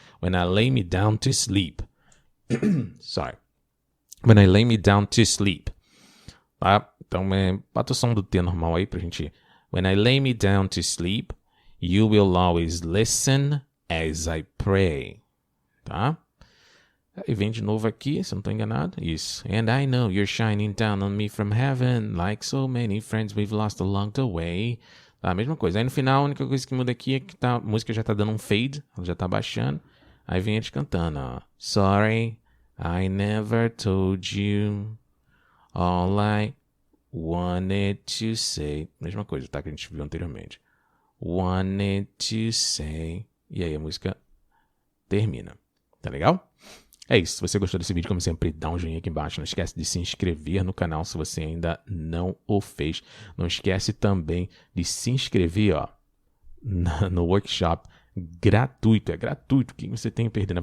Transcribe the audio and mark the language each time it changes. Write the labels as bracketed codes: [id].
[en] When I lay me down to sleep. Sorry. When I lay me down to sleep. [pt] Tá? Então, bota o som do T normal aí pra gente. [en] When I lay me down to sleep, you will always listen as I pray. [pt] Tá? E vem de novo aqui, se eu não estou enganado. Isso. [en] And I know you're shining down on me from heaven, like so many friends we've lost along the way. [pt] Tá, a mesma coisa. Aí no final, a única coisa que muda aqui é que a música já está dando um fade, ela já está baixando. Aí vem eles cantando, ó. [en] Sorry, I never told you all I wanted to say. [pt] Mesma coisa, tá? Que a gente viu anteriormente. [en] Wanted to say. [pt] E aí a música termina. Tá legal? É isso. Se você gostou desse vídeo, como sempre, dá um joinha aqui embaixo. Não esquece de se inscrever no canal se você ainda não o fez. Não esquece também de se inscrever, ó, no workshop gratuito. É gratuito. O que você tem a perder?